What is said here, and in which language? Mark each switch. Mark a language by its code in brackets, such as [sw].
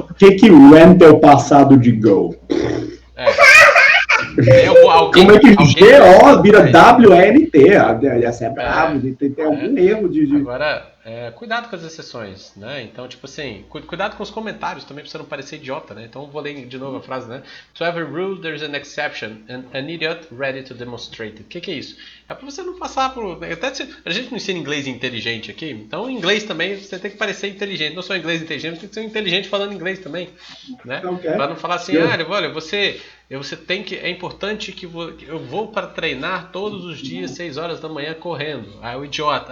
[pt] O que rent é o passado de go? Como é que GO vira WNT? Essa é bravo, tem algum erro de... Agora, cuidado com as exceções, né? Então, tipo assim, cuidado com os comentários também, pra você não parecer idiota, né? Então, vou ler de novo a frase, né? [en] To every rule, there is an exception, and an idiot ready to demonstrate it. [pt] O que é isso? É pra você não passar por... a gente não ensina inglês inteligente aqui, então, em inglês também, você tem que parecer inteligente. Não só inglês inteligente, tem que ser inteligente falando inglês também, né? Okay. Pra não falar assim, olha, você tem que... É importante que eu vou para treinar todos os dias, 6 horas da manhã, correndo. O idiota.